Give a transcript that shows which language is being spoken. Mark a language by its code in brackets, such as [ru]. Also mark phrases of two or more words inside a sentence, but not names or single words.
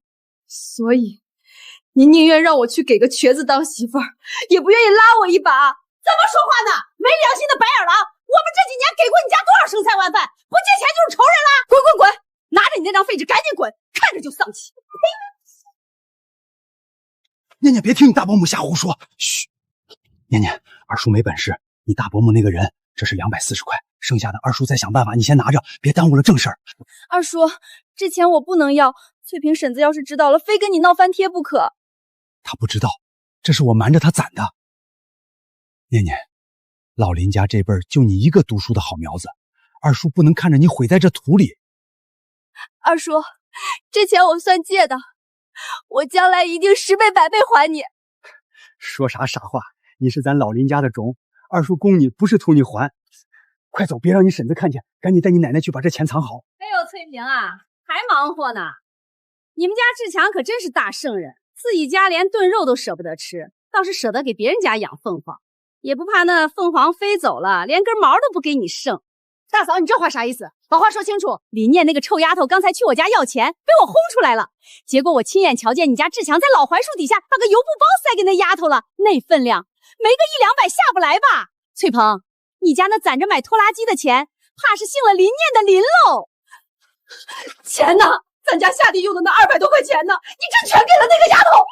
[zh] 所以你寧願讓我去給個瘸子當媳婦兒，也不願意拉我一把。怎麼說話呢？沒良心的白眼狼！我們這幾年給過你家多少剩菜晚飯，不借錢就是仇人啦！滾滾滾，拿着你那張廢紙趕緊滾，看着就喪氣。念念，別聽你大伯母瞎胡說。噓，念念，二叔沒本事，你大伯母那個人，這是240塊，剩下的二叔再想辦法，你先拿着，別耽誤了正事兒。二叔，這錢我不能要，翠萍嬸子要是知道了，非跟你鬧翻天不可。他不知道，這是我瞞着他攢的。念念，老林家這輩兒就你一個讀書的好苗子，二叔不能看着你毀在這土裡。二叔，這錢我算借的，我將來一定10倍100倍還你。說啥傻話，你是咱老林家的種，二叔供你不是圖你還。快走，別讓你嬸子看見，趕緊帶你奶奶去把這錢藏好。哎呦，翠萍啊，還忙活呢。你們家志強可真是大聖人，自己家連燉肉都捨不得吃，倒是捨得給別人家養鳳凰，也不怕那鳳凰飛走了，連根毛都不給你剩。大嫂，你這話啥意思？把話說清楚。李念那個臭丫頭剛才去我家要錢，被我轟出來了。結果我親眼瞧見你家志強在老槐樹底下把個油布包塞給那丫頭了，那分量沒個100-200下不來吧？翠鵬，你家那攢着買拖拉機的錢，怕是姓了林念的林嘍。錢呢？咱家下地用的那200多塊錢呢？你這全給了那個丫頭？